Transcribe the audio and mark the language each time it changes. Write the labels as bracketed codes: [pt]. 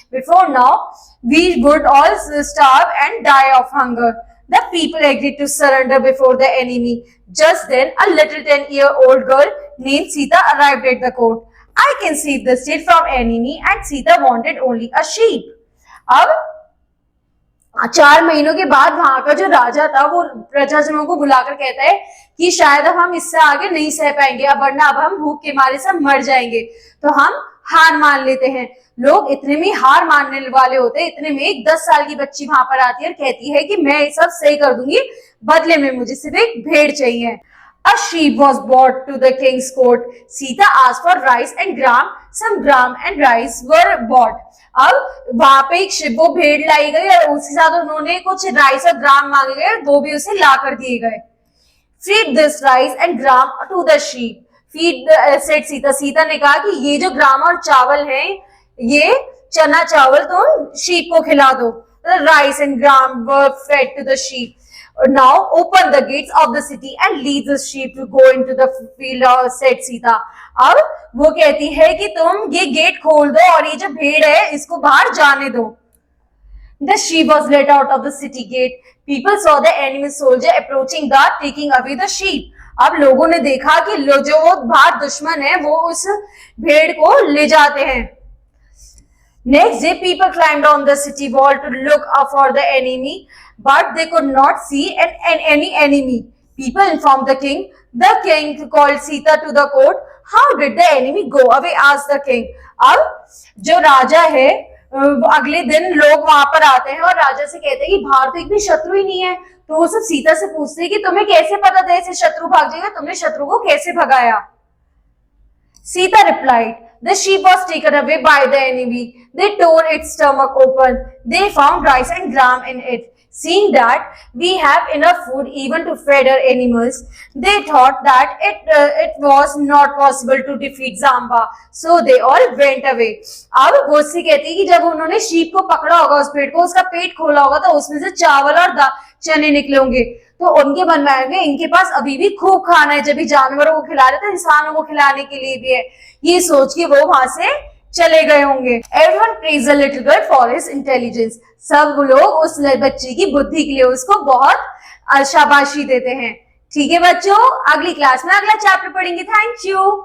[en] Before now, we would all starve and die of hunger." The people agreed to surrender before the enemy. Just then, a little 10-year-old girl named Sita arrived at the court. "I can save the state from enemy," and Sita wanted only a sheep. [hi] अब 4 महीनों के बाद वहां का जो राजा था वो प्रजाजनों को बुलाकर कहता है कि शायद अब हम इससे आगे नहीं सह पाएंगे, वरना अब हम भूख के मारे सब मर जाएंगे, तो हम हार मान लेते हैं। लोग इतने में हार मानने वाले होते हैं, इतने में एक 10 साल की बच्ची वहां पर आती है और कहती है कि मैं ये सब सही कर दूंगी, बदले में मुझे सिर्फ एक भेड़ चाहिए। [en] A sheep was brought to the king's court. Sita asked for rice and gram. Some gram and rice were bought. [hi] अब वहां पे एक वो भेड़ लाई गई और उसके साथ उन्होंने कुछ राइस और ग्राम मांगे गए, वो भी उसे ला कर दिए गए। [en] Feed this rice and gram to the sheep. Said Sita. [hi] Sita ने कहा कि ये जो ग्राम और चावल है, ये चना चावल तुम शीप को खिला दो। [en] The rice and gram were fed to the sheep. Now open the gates of the city and lead the sheep to go into the field, said Sita. [hi] अब वो कहती है कि तुम ये गेट खोल दो और ये जो भेड़ है इसको बाहर जाने दो। [en] The sheep was let out of the city gate. People saw the enemy soldier approaching the taking away the sheep. [hi] अब लोगों ने देखा कि जो बाहर दुश्मन है वो उस भेड़ को ले जाते हैं। [en] Next day, people climbed on the city wall to look for the enemy, but they could not see any enemy. People informed the king. The king called Sita to the court. "How did the enemy go away?" asked the king. [hi] अब जो राजा है अगले दिन लोग वहां पर आते हैं और राजा से कहते हैं कि बाहर तो एक भी शत्रु ही नहीं है, तो वो सब सीता से पूछते हैं कि तुम्हें कैसे पता था ऐसे शत्रु भाग जाएगा, तुमने शत्रु को कैसे भगाया? [en] Sita replied, "The sheep was taken away by the enemy. They tore its stomach open. They found rice and gram in it. Seeing that we have enough food even to feed our animals, they thought that it was not possible to defeat Zamba. So they all went away." [hi] अब गोसी कहती है कि जब उन्होंने sheep को पकड़ा होगा, उस पेड़ को, उसका पेट खोला होगा, तो उसमें से चावल और चने निकले होंगे, तो उनके मन में आएंगे इनके पास अभी भी खूब खाना है, जब भी जानवरों को खिला रहे थे इंसानों को खिलाने के लिए भी है, ये सोच के वो वहां से चले गए होंगे। [en] Everyone praised the little girl for his intelligence. [hi] सब लोग उस बच्ची की बुद्धि के लिए उसको बहुत शाबाशी देते हैं। ठीक है बच्चों, अगली क्लास में अगला चैप्टर पढ़ेंगे। [en] Thank you.